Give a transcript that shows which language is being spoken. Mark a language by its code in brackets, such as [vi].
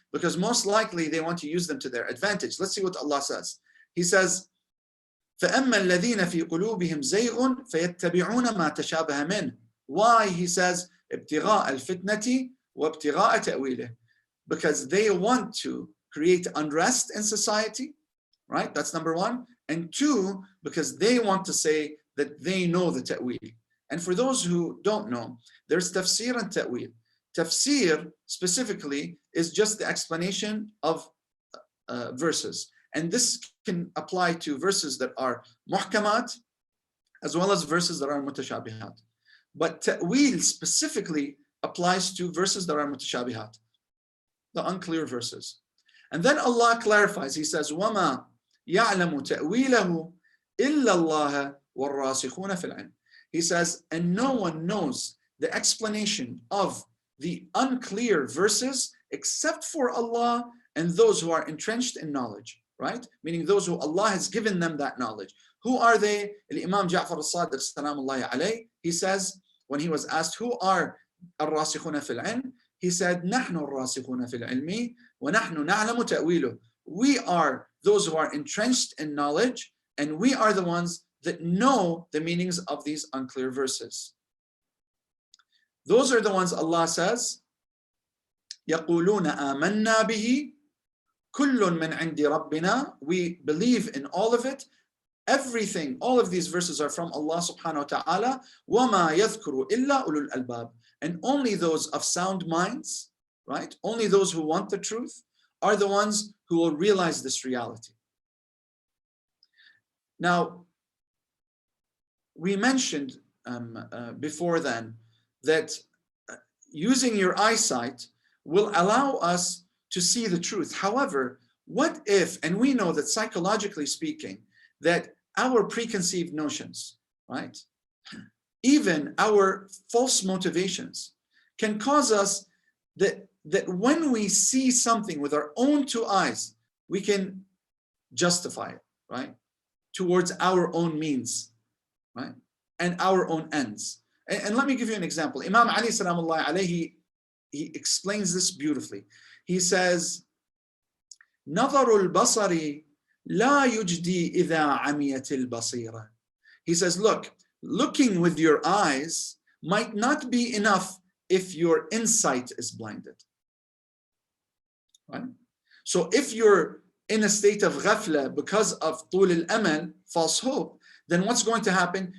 [en] Because most likely they want to use them to their advantage. Let's see what Allah says. He says, [ar] فَأَمَّا الَّذِينَ فِي قُلُوبِهِمْ زَيْغٌ فَيَتَّبِعُونَ مَا تَشَابَهَ مِنْهُ. [en] Why? He says, [ar] ابْتِغَاءَ الْفِتْنَةِ وَابْتِغَاءَ تَأْوِيلِهِ. [en] Because they want to create unrest in society, right? That's number one. And two, because they want to say that they know the ta'wil. And for those who don't know, there's tafsir and ta'wil. Tafsir specifically is just the explanation of verses. And this can apply to verses that are muhkamat as well as verses that are mutashabihat. But ta'wil specifically applies to verses that are mutashabihat, the unclear verses. And then Allah clarifies. He says, [ar] وَمَا يَعْلَمُ تَأْوِيلَهُ إِلَّا اللَّهَ وَالرَّاسِخُونَ فِي الْعِلْمِ. [en] He says, and no one knows the explanation of the unclear verses except for Allah and those who are entrenched in knowledge, right? Meaning those who Allah has given them that knowledge. Who are they? Imam Ja'far al-Sadiq, salamullahi alayhi, he says, when he was asked, who are al-rasikhuna fil ilm? He said, [ar] نحن الراسخون في العلم ونحن نعلم تأويله. [en] We are those who are entrenched in knowledge, and we are the ones that know the meanings of these unclear verses. Those are the ones Allah says, [ar] يقولون آمنا به كل من عند ربنا. [en] We believe in all of it. Everything, all of these verses are from Allah subhanahu wa ta'ala. [ar] وَمَا يَذْكُرُ إِلَّا أُولُو الْأَلْبَابِ. [en] And only those of sound minds, right? Only those who want the truth are the ones who will realize this reality. Now, we mentioned before then that using your eyesight will allow us to see the truth. However, what if, and we know that psychologically speaking, that our preconceived notions, right, even our false motivations can cause us that when we see something with our own two eyes, we can justify it, right, towards our own means, right, and our own ends. And let me give you an example. Imam Ali salamullahi alayhi, he explains this beautifully. He says, [ar] نظر البصر لا يجدي إذا عميت البصيرة. [en] He says, look, looking with your eyes might not be enough if your insight is blinded. Right? So if you're in a state of ghafla because of [ar] طول الأمل, [en] false hope, then what's going to happen?